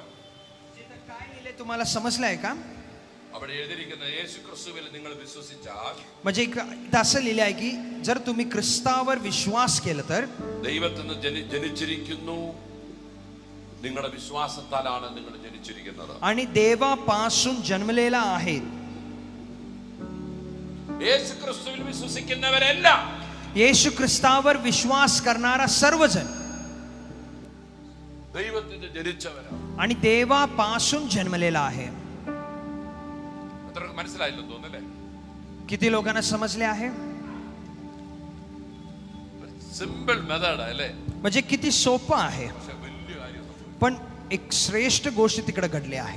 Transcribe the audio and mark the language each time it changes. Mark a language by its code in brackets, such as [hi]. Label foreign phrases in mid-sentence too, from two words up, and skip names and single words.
[mr] काय लिहिले तुम्हाला समजलंय का [ml] അവിടെ എഴുതിയിരിക്കുന്ന യേശു ക്രിസ്തുവിൽ നിങ്ങൾ വിശ്വസിച്ചാൽ [mr] म्हणजे इथं असं लिहिले आहे की जर तुम्ही ख्रिस्तावर विश्वास केलं तर [ml] ദൈവത്തിൽ നിന്ന് ജനിച്ചിരിക്കുന്നു നിങ്ങളുടെ വിശ്വാസത്താലാണ് നിങ്ങൾ ജനിച്ചിരിക്കുന്നത് [mr] आणि देवापासून जन्मलेला आहे [ml] യേശു ക്രിസ്തുവിൽ വിശ്വസിക്കുന്നവരെല്ലാം [mr] येशू ख्रिस्तावर विश्वास करणारा सर्वजण [ml] ദൈവത്തിൽ നിന്ന് ജനിച്ചവരാണ് [mr] आणि देवापासून जन्मलेला आहे [ml] എത്രക്ക് മനസ്സിലായില്ലെന്ന് തോന്നുന്നല്ലേ [mr] किती लोकांना समजले आहे [en] simple method [ml] അല്ലേ [mr] म्हणजे किती सोपं आहे [ml] പക്ഷെ വലിയ കാര്യം സംഭവിക്കും. [mr] पण एक श्रेष्ठ गोष्ट तिकडे घडली आहे